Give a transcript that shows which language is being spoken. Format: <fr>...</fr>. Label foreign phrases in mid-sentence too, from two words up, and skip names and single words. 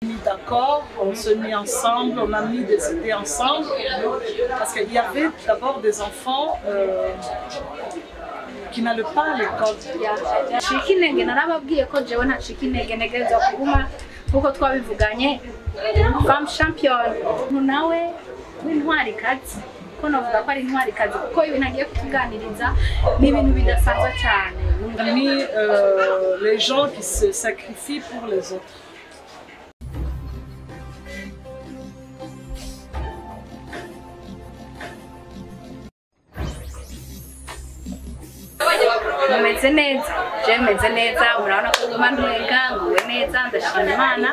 <fr>mis d'accord, on se mit ensemble, on a mis des idées ensemble, parce qu'il y avait d'abord des enfants qui n'allaient pas à l'école. Femme championne,</fr> <rw>ko navuga ko ari intwarikazi kuko ibintu agiye kutuganiriza ni ibintu bidasanzwe cyane.</rw> <fr>Les gens qui se sacrifient pour les autres.</fr> <rw>Mumeze neza, je meze neza, murabona ko nguma ntwenga, nguwe neza, ndashima Imana.</rw>